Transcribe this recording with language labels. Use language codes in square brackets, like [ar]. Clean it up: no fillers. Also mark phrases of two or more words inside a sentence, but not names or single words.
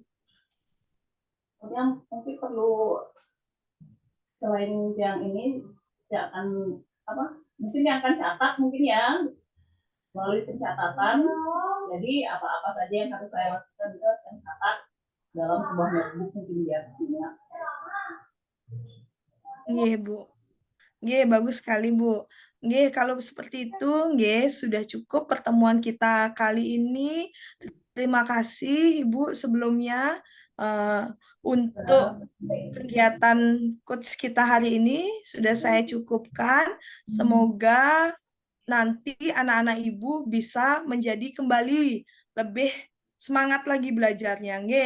[id] Kemudian mungkin perlu selain yang ini yang akan mungkin yang akan catat mungkin ya melalui pencatatan. Jadi apa-apa saja yang harus saya lakukan itu akan catat dalam sebuah notebook mungkin biar punya. Nggih, Bu. Nggih, bagus sekali, Bu. Nggih, kalau seperti itu, nggih, sudah cukup pertemuan kita kali ini. Terima kasih, Ibu, sebelumnya untuk kegiatan coach kita hari ini sudah saya cukupkan. Semoga nanti anak-anak Ibu bisa menjadi kembali lebih semangat lagi belajarnya, nggih.